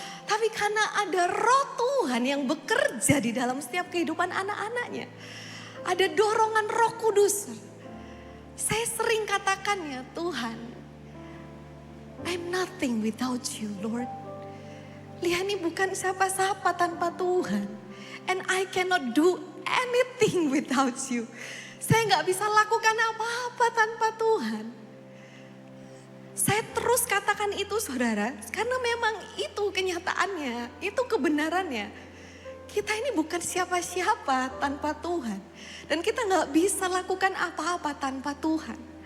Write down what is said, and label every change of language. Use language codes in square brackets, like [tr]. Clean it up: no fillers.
[id] Tapi karena ada Roh Tuhan yang bekerja di dalam setiap kehidupan anak-anaknya. Ada dorongan Roh Kudus. Saya sering katakan ya Tuhan, [en] I'm nothing without you, Lord. [id] Lia ini bukan siapa-siapa tanpa Tuhan. [en] And I cannot do anything without you. [id] Saya nggak bisa lakukan apa-apa tanpa Tuhan. Saya terus katakan itu saudara, karena memang itu kenyataannya, itu kebenarannya. Kita ini bukan siapa-siapa tanpa Tuhan. Dan kita nggak bisa lakukan apa-apa tanpa Tuhan.